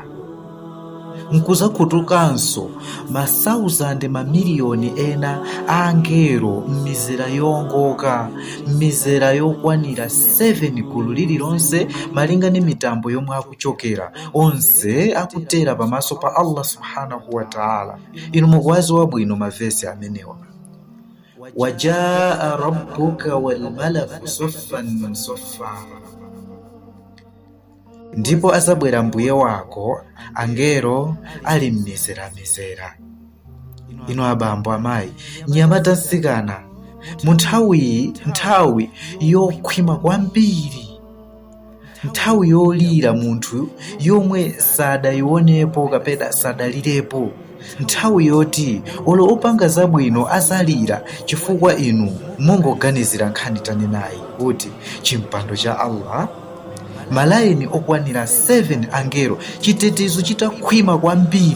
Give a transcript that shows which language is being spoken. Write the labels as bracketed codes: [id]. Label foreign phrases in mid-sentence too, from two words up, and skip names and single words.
[ny] Nkuzakhutukanso masauzande mamiliyoni ena a angelo m'mizera yongoka, m'mizera yokwanira 7 gulu lililonse malinga ndi mitambo yomwe akuchokera, onse akutera pamaso pa Allah [ar] سبحانه وتعالى. [ny] Inu mukuwazi wabwino mavesi amenewa. [ar] وجاء ربك والملك صفا صفا. [ny] Ndipo azabwera mbuye wako angelo ali m'mizera. Inu abambo amayi, nyamata nsikana, mu nthawi yokhwima kwambiri, nthawi yolira munthu yomwe sadayionepo kapena sadalirepo, nthawi yoti olo opanga zabwino azalira chifukwa inu mungoganizira nkhani tanenayi kuti chimpando cha Allah malayini okwanira 7 angelo, chitetezo chitakhwima kwambiri.